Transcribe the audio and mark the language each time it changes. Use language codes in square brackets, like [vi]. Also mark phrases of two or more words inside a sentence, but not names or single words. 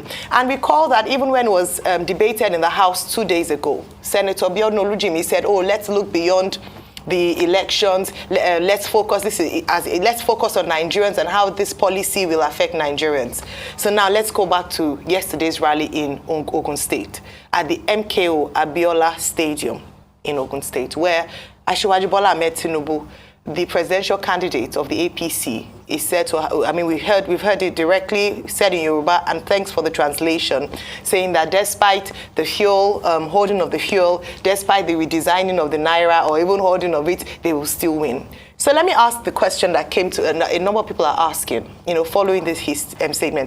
[en] And recall that even when it was debated in the House 2 days ago, Senator Biodun Olujimi said, "Oh, let's look beyond the elections. Let's focus on Nigerians and how this policy will affect Nigerians." So now let's go back to yesterday's rally in Ogun State at the MKO Abiola Stadium in Ogun State, where Asiwaju Bola Ahmed Tinubu, the presidential candidate of the APC, is said to, we've heard it directly said in Yoruba, and thanks for the translation, saying that despite the fuel, holding of the fuel, despite the redesigning of the naira or even holding of it, they will still win. So let me ask the question that came to a number of people are asking, following this his statement.